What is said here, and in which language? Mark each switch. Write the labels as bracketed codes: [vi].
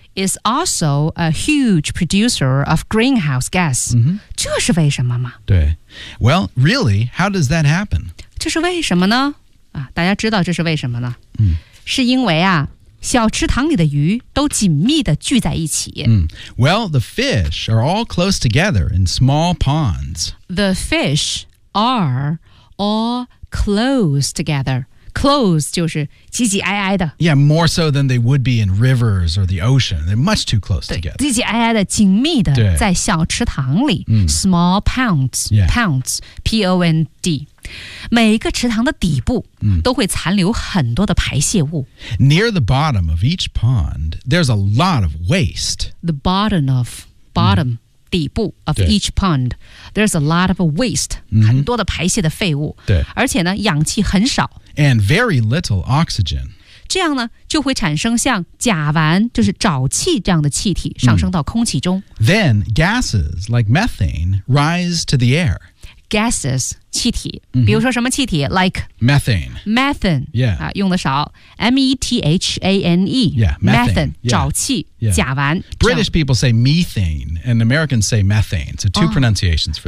[en] is also a huge producer of greenhouse gas.、 [zh] 这是为什么吗？对 [en] Well, really, how does that happen? [zh] 这是为什么呢？大家知道这是为什么呢？是因为啊，小池塘里的鱼都紧密地聚在一起。 [en] Well, the fish are all close together in small ponds. The fish are all close together. [zh] Close 就是挤挤挨挨的。 [en] Yeah, more so than they would be in rivers or the ocean. They're much too close [zh] 对 [en] together. [zh] 挤挤挨挨的，紧密的，在小池塘里。 [en] Small ponds,、 yeah. ponds, P-O-N-D. [zh] 每一个池塘的底部都会残留很多的排泄物。 [en] Near the bottom of each pond, there's a lot of waste. The bottom of, bottom,、底部 of each pond, there's a lot of waste,、 [zh] 很多的排泄的废物。对。而且呢，氧气很少。 [en] And very little oxygen. [zh] 这样呢，就会产生像甲烷，就是沼气这样的气体上升到空气中。 [en] Then gases like methane rise to the air. [zh] Gases, 气体，比如说什么气体 ？Like [en] methane. Methane. Yeah. [zh] 用的少。Methane. [en] Yeah. Methane. [zh] 沼气， [en] yeah. [zh] 甲烷。 [en] British people say methane, and Americans say methane. So two pronunciations for that.